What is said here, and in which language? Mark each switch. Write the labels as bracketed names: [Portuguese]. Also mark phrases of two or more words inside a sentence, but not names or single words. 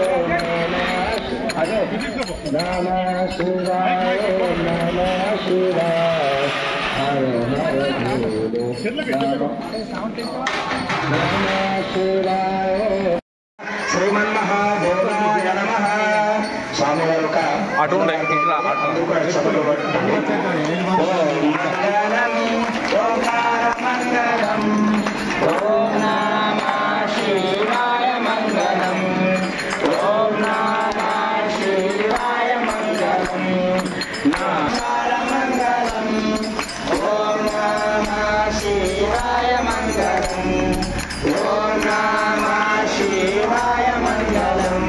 [Sanskrit] नमः शिवाय नमः शिवाय हर हर भोले नमः शिवाय। [Telugu] అటు ఉండే ఇట్లా [Sanskrit] ఓం నమః శివాయ మంగళం ఓం నమః శివాయ మంగళం మంగళం ఓం నమః శివాయ మంగళం ఓం నమః శివాయ మంగళం